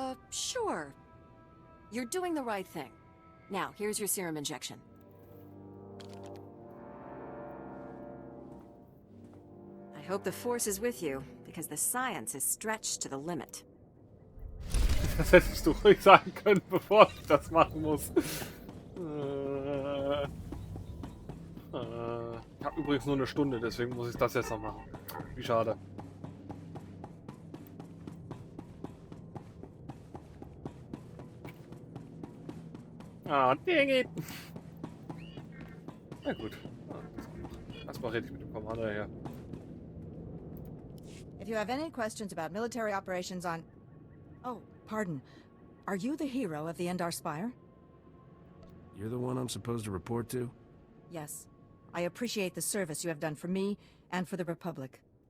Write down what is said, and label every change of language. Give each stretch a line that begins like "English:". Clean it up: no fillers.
English: Sure. You're doing the right thing. Now, here's your serum injection. I hope the Force is with you, because the science is stretched to the limit.
German: Das hättest du ruhig sagen können, bevor ich das machen muss. Ich habe übrigens nur eine Stunde, deswegen muss ich das jetzt noch machen. Wie schade. Ah, dang it. Na gut. Erstmal rede ich mit dem Commander her.
English: If you have any questions about military operations on... Oh, pardon. Are you the hero of the Endar Spire? You're the one I'm supposed to report to? Yes. I appreciate the service you have done for me and for the Republic.